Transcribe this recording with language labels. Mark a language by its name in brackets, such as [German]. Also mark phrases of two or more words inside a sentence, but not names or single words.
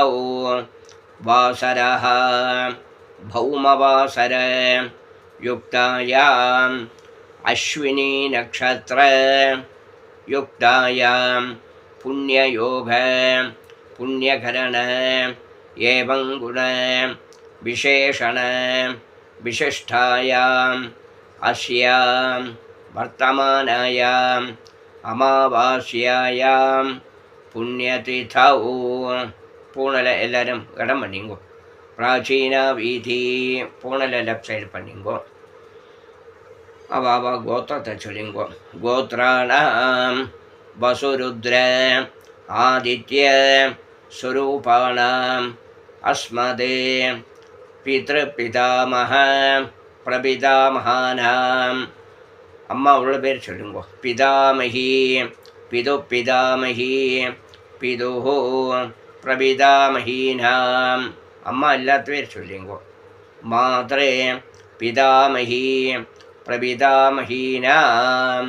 [Sanskrit] वासरः भौमवासर युक्तायां अश्विनी नक्षत्र युक्तायां पुण्ययोग पुण्यकरण एवं गुण विशेषण विशिष्टायां अस्यां वर्तमानायां अमावास्यायां पुण्यतिथौ. [Tamil] பூனலை எல்லாரும் இடம் பண்ணிங்கோ. [Sanskrit] प्राचीन वीती [Tamil] பூனலை [English] left side [Tamil] பண்ணிங்கோ. அவாவா கோத்திரத்தை சொல்லிங்கோ. [Sanskrit] गोत्राणाम् वसुरुद्र आदित्य स्वरूपाणाम् अस्मदे पितृपितामह प्रपितामहानाम् [Tamil] அம்மா உள்ள பேர் சொல்லுங்க. [Sanskrit] पितामही पितु पितामही पितुः प्रपितामहीनाम्. [Tamil] அம்மா எல்லாத்து பேர் சொல்லுங்க. [Sanskrit] मातृ पितामही प्रपितामहीनाम्.